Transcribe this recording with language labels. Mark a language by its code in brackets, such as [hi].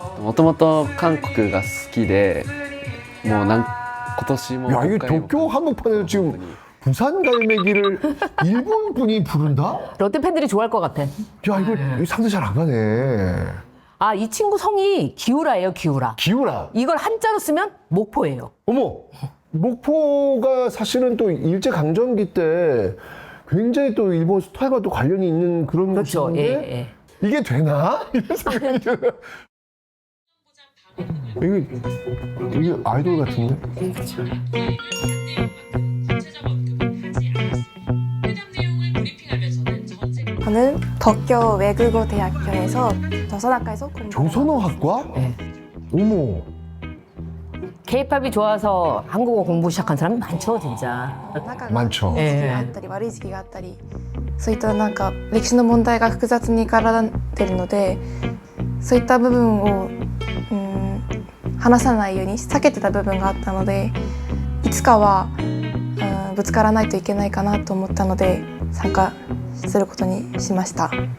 [ja] もともと韓国が好きで、もう今年も [ko] 야, 이게 [ja] 何回も [ko] 도쿄 한복판에서 지금 부산 갈매기를 일본 분이 부른다? 롯데 팬들이 좋아할 것 같아. 야, 이거 상대 잘 안 가네. 아, 이 친구 성이 기우라예요, 기우라. 기우라. 이걸 한자로 쓰면 목포예요. 어머, 목포가 사실은 또 일제강점기 때 굉장히 또 일본 스타일과 또 관련이 있는 그런 그렇죠. 곳인데 예, 예. 이게 되나? 이런 생각이 들어요. 이게 아이돌 같은데? 저는 도쿄 외국어 대학교에서 조선학과에서 조선어학과? 네. 어머, K-팝이 좋아서 한국어 공부 시작한 사람이 많죠, 진짜. 많죠. [ja] いい時期があったり悪い時期があったりそういったなんか歴史の問題が複雑に絡んでるのでそういった部分を話さないように避けてた部分があったのでいつかはぶつからないといけないかなと思ったので参加することにしました